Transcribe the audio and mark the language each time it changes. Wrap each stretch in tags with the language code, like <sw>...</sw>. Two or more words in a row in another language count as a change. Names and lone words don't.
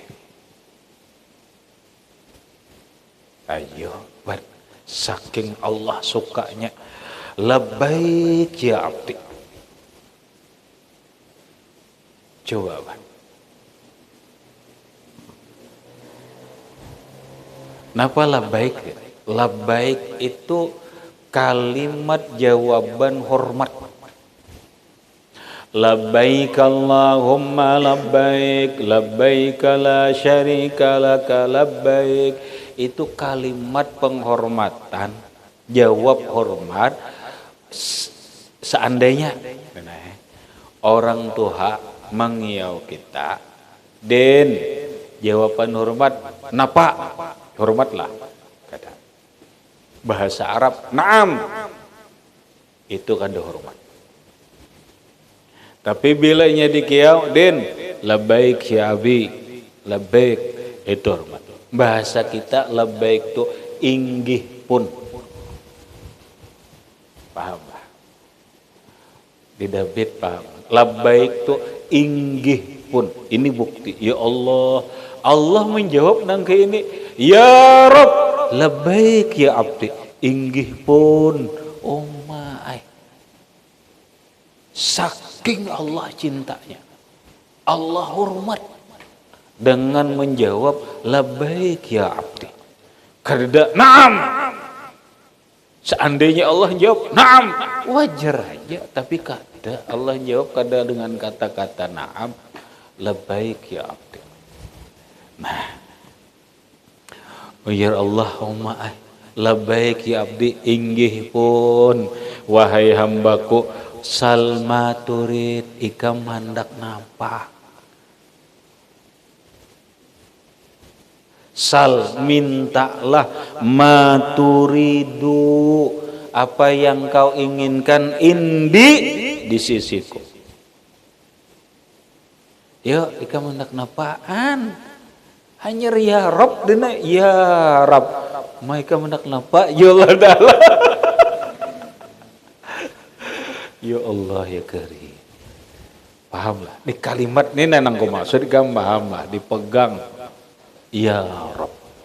<bjn>Ayo, saking Allah sukanya,</bjn> <ar>لبيك يا عبدي.</ar> <bjn>Coba Pak. Napa labbaik? Labbaik itu kalimat jawaban hormat.</bjn> <ar>لبيك اللهم لبيك، لبيك لا شريك لك لبيك.</ar> <bjn>Itu kalimat penghormatan, jawab hormat. Seandainya orang tua mengiau kita, den jawaban hormat, napa? Hormatlah. Kata bahasa Arab, naam. Itu kan hormat. Tapi bila nya dikiau, den</bjn> <ar>لبيك يا أبي,</ar> <bjn>labbaik itu hormat. Bahasa kita labbaik itu inggih pun. Paham bah? Di David paham. Labbaik itu inggih pun. Ini bukti. Ya Allah, Allah menjawab nang ke ini,</bjn> <ar>يا رب، لبيك يا عبدي,</ar> <bjn>inggih pun.</bjn> <en>Oh my.</en> <bjn>Saking Allah cintanya, Allah hormat dengan menjawab</bjn> <ar>لبيك يا عبدي.</ar> <bjn>Kada na'am. Seandainya Allah jawab na'am, wajar aja, tapi kada Allah jawab kada dengan kata-kata na'am,</bjn> <ar>لبيك يا عبدي. Nah, يا اللهم لبيك يا عبدي,</ar> <bjn>inggih pun wahai hambaku,</bjn> <ar>سل ما تريد,</ar> <bjn>ikam hendak napa? Sal, mintalah, maturidu, apa yang kau inginkan, indi, di sisiku. Yo, ikam hendak napaan? Hanya ya Rabb dina,</bjn> <ar>يا رب.</ar> <bjn>Mereka hendak napa? Ya Allah dalam.</bjn> <ar>يا الله يا كريم.</ar> <bjn>Pahamlah. Di kalimat ini nang ku maksud kamu pahamlah, dipegang.</bjn> <ar>يا رب.</ar>